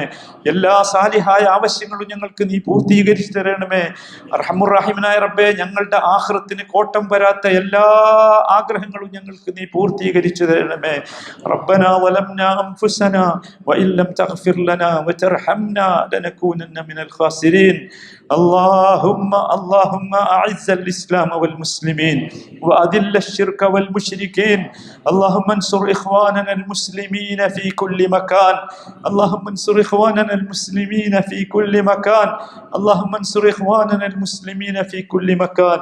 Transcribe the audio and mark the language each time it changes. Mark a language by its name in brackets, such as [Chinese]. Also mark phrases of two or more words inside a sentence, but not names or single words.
[Malayalam] എല്ലാ സാലിഹായ ആവശ്യങ്ങളും ഞങ്ങൾക്ക് നീ പൂർത്തീകരിച്ചു തരണമേ. അർഹമുർ റബ്ബേ ഞങ്ങളുടെ ആഖിറത്തിന് കോട്ടം വരാത്ത എല്ലാ ആഗ്രഹങ്ങളും ഞങ്ങൾക്ക് നീ പൂർത്തീകരിച്ചു തരണമേ. [Arabic] ربنا ظلمنا أنفسنا وإن لم تغفر لنا وترحمنا لنكونن من الخاسرين. اللهم أعز الإسلام والمسلمين وأذل الشرك والمشركين. اللهم انصر إخواننا المسلمين في كل مكان. اللهم انصر إخواننا المسلمين في كل مكان. اللهم انصر إخواننا المسلمين في كل مكان.